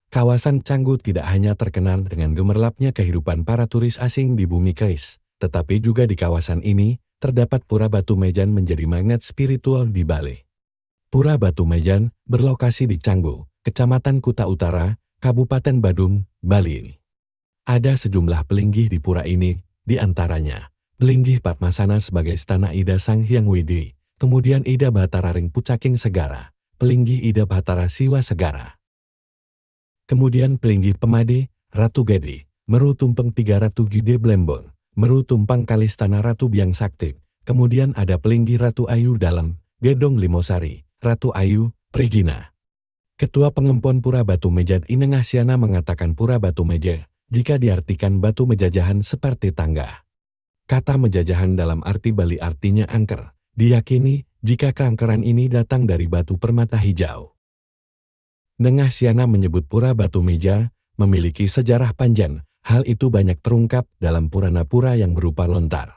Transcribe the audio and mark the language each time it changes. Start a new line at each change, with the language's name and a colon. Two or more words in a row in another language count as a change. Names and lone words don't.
Indonesian: Kawasan Canggu tidak hanya terkenal dengan gemerlapnya kehidupan para turis asing di bumi keris, tetapi juga di kawasan ini, terdapat Pura Batu Mejan menjadi magnet spiritual di Bali. Pura Batu Mejan berlokasi di Canggu, Kecamatan Kuta Utara, Kabupaten Badung, Bali. Ada sejumlah pelinggih di pura ini, di antaranya Pelinggih Padmasana sebagai Stana Ida Sang Hyang Widi, kemudian Ida Bahtara Ring Pucaking Segara, Pelinggih Ida Bahtara Siwa Segara. Kemudian Pelinggih Pemade, Ratu Gede, Meru Tumpeng Tiga Ratu Gide Blembon, Meru Tumpang Kalistana Ratu Biang Sakti, kemudian ada Pelinggih Ratu Ayu Dalem, Gedong Limosari, Ratu Ayu, Pregina. Ketua Pengempon Pura Batu Mejan Inengasyana mengatakan Pura Batu Meja, jika diartikan batu mejajahan seperti tangga. Kata mejajahan dalam arti Bali artinya angker, diyakini jika keangkeran ini datang dari batu permata hijau. Nengasyana menyebut Pura Batu Meja memiliki sejarah panjang, hal itu banyak terungkap dalam Purana-pura yang berupa lontar.